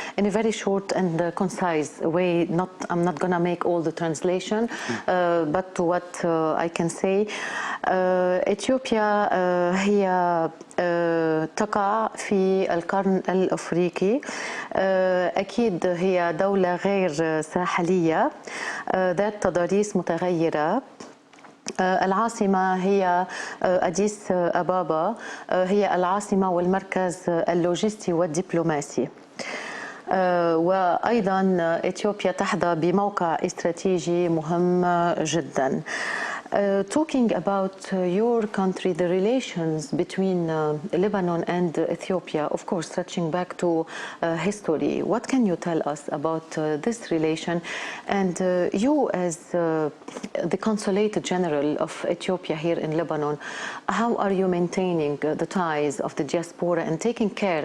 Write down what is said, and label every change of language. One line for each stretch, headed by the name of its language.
English: In a very short and concise way, I'm not going to make all the translation, but what I can say,
Arabic: إثيوبيا هي تقع في القرن الأفريقي. أكيد هي دولة غير ساحلية ذات تضاريس متغيرة. العاصمة هي أديس أبابا، هي العاصمة والمركز اللوجستي والدبلوماسي. وأيضا إثيوبيا تحظى بموقع استراتيجي مهم جدا.
English: Talking about your country, the relations between Lebanon and Ethiopia, of course, stretching back to history. What can you tell us about this relation? And you, as the Consulate General of Ethiopia here in Lebanon, how are you maintaining the ties of the diaspora and taking care?